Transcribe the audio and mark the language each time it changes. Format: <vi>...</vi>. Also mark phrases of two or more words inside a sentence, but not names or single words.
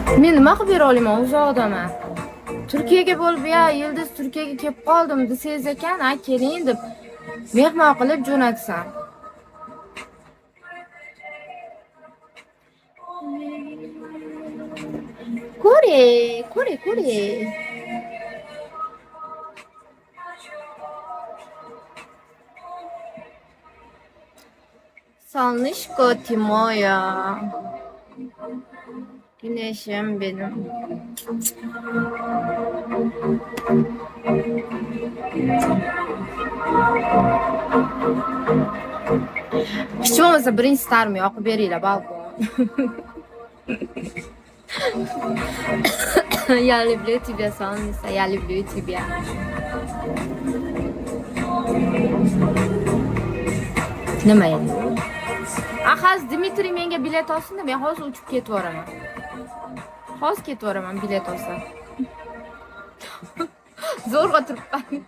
<uz>Men nima qilib bera olaman uzoqdama? Turkiyaga bo'lib, ya Yildiz Turkiyaga kelib qoldim desangiz ekan, ha keling deb mehmon qilib jo'natsam. Kore.</uz> <ru>Солнышко ты моя.</ru> <tr>Güneşim benim.</tr> <uz>Hech bo'lmasa birinchi starim yoqib beringlar balkon.</uz> <ru>Я люблю тебя, солнце, я люблю тебя.</ru> <uz>Nima endi? Ahaz Dmitriy menga bilet olsin, men hozir uchib ketaboraman. Hozir ketaboraman bilet olsa. Zo'rg'a turibman.</uz>